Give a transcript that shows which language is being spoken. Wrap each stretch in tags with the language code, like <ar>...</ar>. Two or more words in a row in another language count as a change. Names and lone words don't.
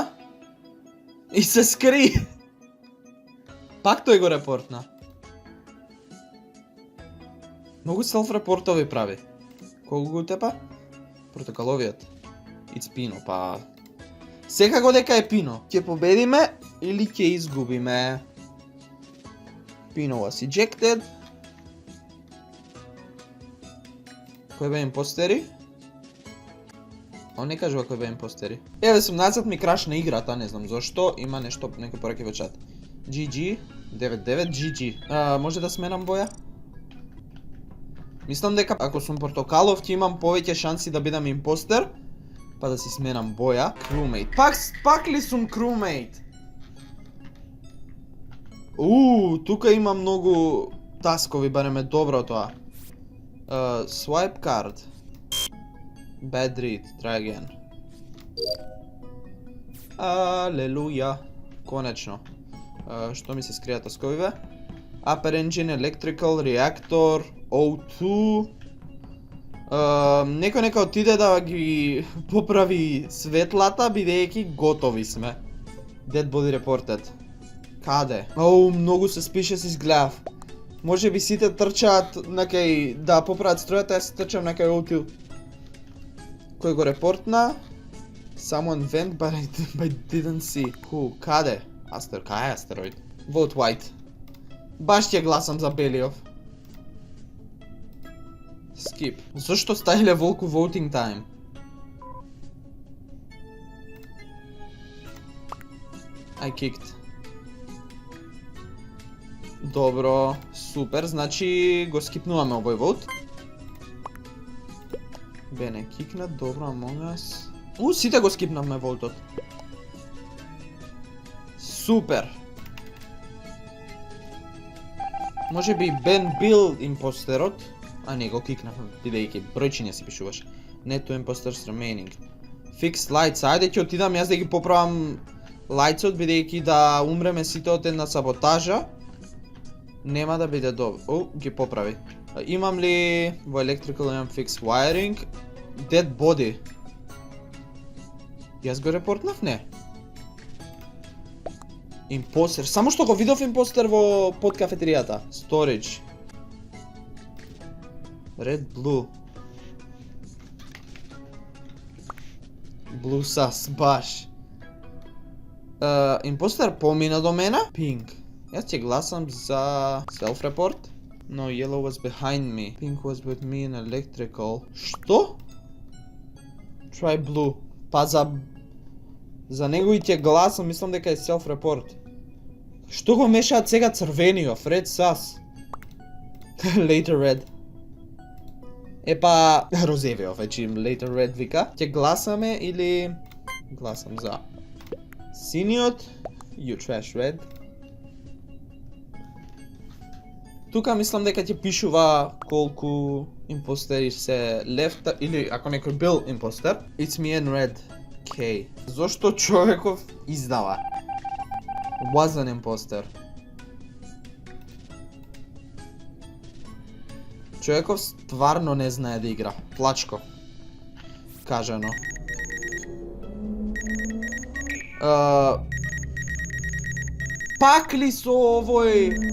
<mk>И се скри. Пак тој го репортна. Многу селф-репортови прави. Кого го тепа? Протоколовиот.</mk> <en>It's Pino,</en> <mk>па... Секако дека е Pino. Ќе победиме или ќе изгубиме.</mk> <en>Pino was ejected.</en> <mk>Кој бе импостери? Он не кажува кој бе импостери. Еве сум назад, ми крашна играта, не знам зошто. Има нешто, некој пораки во чат. GG, 99, GG. Може да сменам боја? Мислам дека ако сум портокалов ќе имам повеќе шанси да бидам импостер. Па да си сменам боја. Crewmate. Пак ли сум crewmate? Тука има многу таскови, барем е добро тоа.</mk> <en>Swipe card. Bad read, try again.</en> <mk>Алелуја. Конечно. Што ми се скријат тасковиве?</mk> <en>Upper engine, electrical, reactor, O2.</en> <mk>Некој нека отиде да ги поправи светлата, бидејќи готови сме.</mk> <en>Dead body reported.</en> <mk>Каде? Оу, многу се спише си изгледав. Може би сите трчаат накај да поправат стројата, јас трчам накај отил. Кој го репортна?</mk> <en>Someone went but I didn't see.</en> <mk>Каде? Кај е астероид?</mk> <en>Vote white.</en> <mk>Баш ќе гласам за Белиов. Skip. Зошто ставиле волку</mk> <en>voting time? I kicked.</en> <mk>Добро, супер, значи го скипнуваме овој вод. Бе, не кикнат, добро, Among Us. Сите го скипнавме волтот. Супер. Може би Бен бил импостерот, а не го кикнавме, бидејќи бројчиња се пишуваше.</mk> <en>Net two imposters remaining. Fix lights,</en> <mk>ајде ќе отидам јас да ги поправам лајцот, бидејќи да умреме сите од една саботажа. Нема да биде добро. Ги поправи. Имам ли во electrical имам</mk> <en>fix wiring? Dead body.</en> <mk>Јас го репортнав, не? Импостер. Само што го видов импостер во под кафетеријата.</mk> <en>Storage. Red, blue. Blue sus,</en> <mk>баш. Импостер помина до мене. Pink. Јас ќе гласам за self-report.</mk> <en>No, yellow was behind me. Pink was with me in electrical.</en> <mk>Што?</mk> <en>Try blue.</en> <mk>Па за него и ќе гласам, мислам дека е self-report. Што го мешаат сега црвениот?</mk> <en>Red sus. Later red.</en> <mk>Епа розевиот, вече</mk> <en>later red</en> <mk>вика. Ќе гласаме или гласам за синиот.</mk> <en>You trash red.</en> <mk>Тука мислам дека ќе пишува колку импостери се left или ако некој бил импостер.</mk> <en>It's me and red.</en> <mk>K. Зошто човеков издава?</mk> <en>Was an imposter.</en> <mk>Човеков стварно не знае да игра. Плачко. Кажано. Пак ли со овој?</mk>